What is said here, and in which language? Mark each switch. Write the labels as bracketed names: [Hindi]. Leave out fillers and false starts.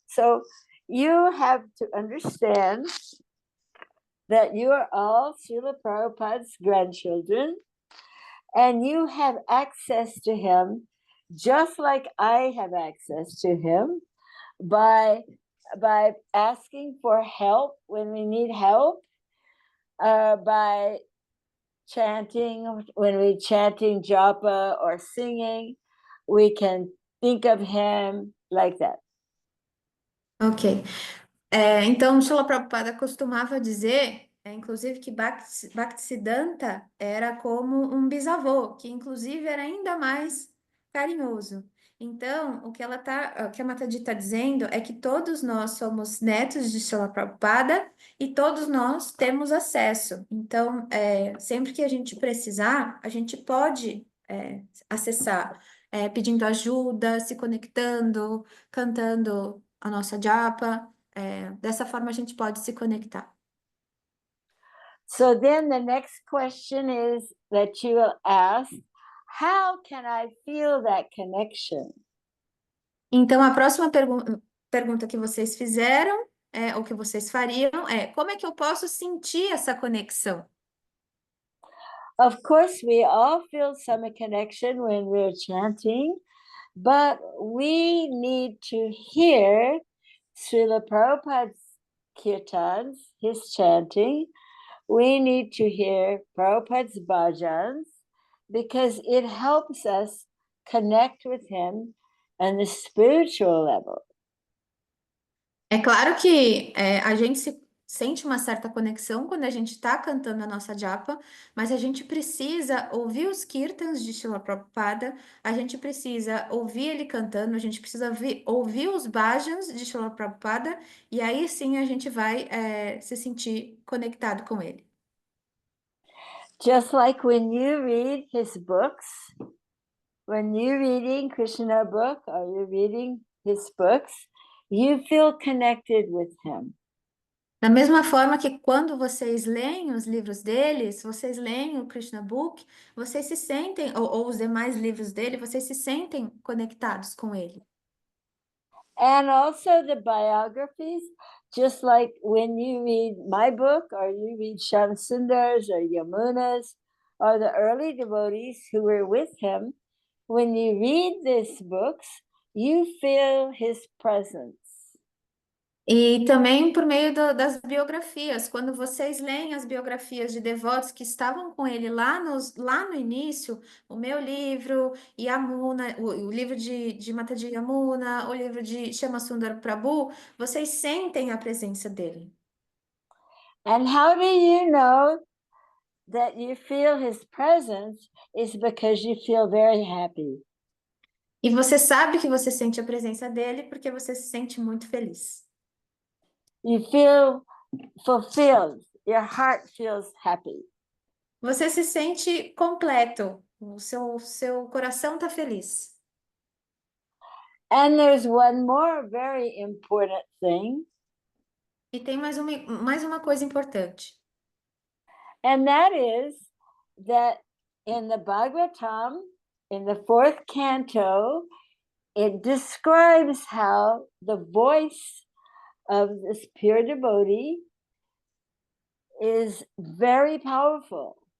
[English] So you have to understand that you are all Srila Prabhupada's grandchildren, and you have access to him just like I have access to him by asking for help when we need help, by chanting when we're chanting japa or singing, we can think of him like that. Ok. [Portuguese] Então, Srila Prabhupada costumava dizer, inclusive, que Bhaktisiddhanta era como um bisavô, que inclusive era ainda mais carinhoso. Então, o que a Mataji está dizendo é que todos nós somos netos de Srila Prabhupada e todos nós temos acesso. Então, sempre que a gente precisar, a gente pode acessar, pedindo ajuda, se conectando, cantando a nossa japa. Dessa forma a gente pode se conectar. [English] So then the next question is that you will ask, how can I feel that connection? [Portuguese] Então, a próxima pergunta que vocês fizeram, ou que vocês fariam, como é que eu posso sentir essa conexão? [English] Of course, we all feel some connection when we're chanting, but we need to hear Srila Prabhupada's kirtans, his chanting. We need to hear Prabhupada's bhajans because it helps us connect with him on the spiritual level. [Portuguese] É claro que a gente sente uma certa conexão quando a gente está cantando a nossa japa, mas a gente precisa ouvir os kirtans de Srila Prabhupada, a gente precisa ouvir ele cantando, a gente precisa ouvir os bhajans de Srila Prabhupada, e aí sim a gente vai se sentir conectado com ele. [English] Just like when you read his books, when you're reading Krishna book or you're reading his books, you feel connected with him. [Portuguese] Da mesma forma que quando vocês leem os livros deles, vocês leem o Krishna Book, vocês se sentem, ou os demais livros dele, vocês se sentem conectados com ele. [English] And also the biographies, just like when you read my book or you read Shamsundar's or Yamuna's or the early devotees who were with him, when you read these books, you feel his presence. [Portuguese] E também por meio das biografias, quando vocês leem as biografias de devotos que estavam com ele lá no início, o meu livro, Yamuna, o livro de Mataji Yamuna, o livro de Shyamasundar Prabhu, vocês sentem a presença dele. [English] And how do you know that you feel his presence? Is because you feel very happy. [Portuguese] E você sabe que você sente a presença dele porque você se sente muito feliz. [English] You feel fulfilled. Your heart feels happy. [Portuguese] Você se sente completo. O seu coração está feliz. [English] And there's one more very important thing, [Portuguese] E tem mais uma coisa importante. [English] and that is that in the Bhagavatam, in the fourth canto, it describes how the voice of this pure devotee is very powerful.